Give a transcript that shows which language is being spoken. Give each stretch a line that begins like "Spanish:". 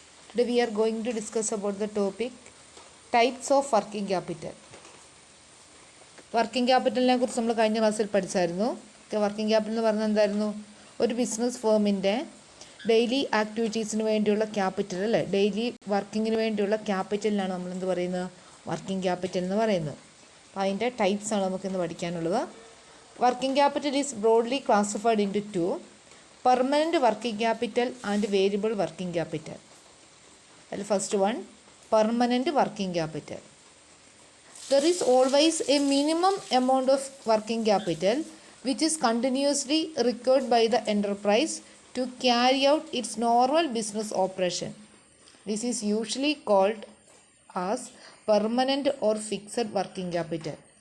English: Today we are going to discuss about the topic types of working capital.
Malayalam: Working ക്യാപിറ്റലിനെ കുറിച്ച് നമ്മൾ കഴിഞ്ഞ ക്ലാസ്സിൽ പഠിച്ചായിരുന്നു. Working capital എന്ന് പറഞ്ഞാൽ എന്തായിരുന്നു? ഒരു ബിസിനസ് ഫേമിൻ്റെ ഡെയിലി ആക്ടിവിറ്റീസിന് വേണ്ടിയുള്ള ക്യാപിറ്റൽ അല്ലേ, ഡെയിലി വർക്കിങ്ങിന് വേണ്ടിയുള്ള ക്യാപിറ്റലിനാണ് നമ്മൾ എന്ത് പറയുന്നത്, വർക്കിംഗ് ക്യാപിറ്റൽ എന്ന് പറയുന്നത്. അപ്പോൾ അതിൻ്റെ ടൈപ്സ് ആണ് നമുക്കിന്ന് പഠിക്കാനുള്ളത്.
English: Working capital is broadly classified into permanent working capital and variable working capital.
Malayalam: അതിൽ first one permanent working capital.
English: There is always a minimum amount of working capital which is continuously required by the enterprise to carry out its normal business operation. This is usually called as permanent or fixed working capital.